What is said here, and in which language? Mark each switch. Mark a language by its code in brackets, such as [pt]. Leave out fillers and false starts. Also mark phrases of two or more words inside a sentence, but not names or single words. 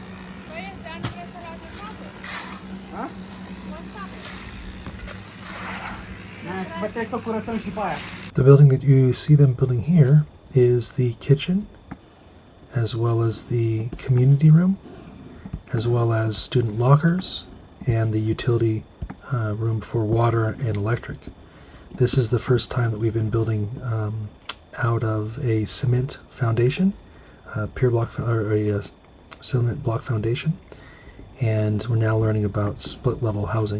[ro] Păi, dar nu trebuie să le adăugate. Ha? Mă Bă, trebuie să curățăm și pe aia. [en] The building that you see them building here is the kitchen, as well as the community room, as well as student lockers and the utility room for water and electric. This is the first time that we've been building out of a cement foundation, pier block or a cement block foundation, and we're now learning about split level housing.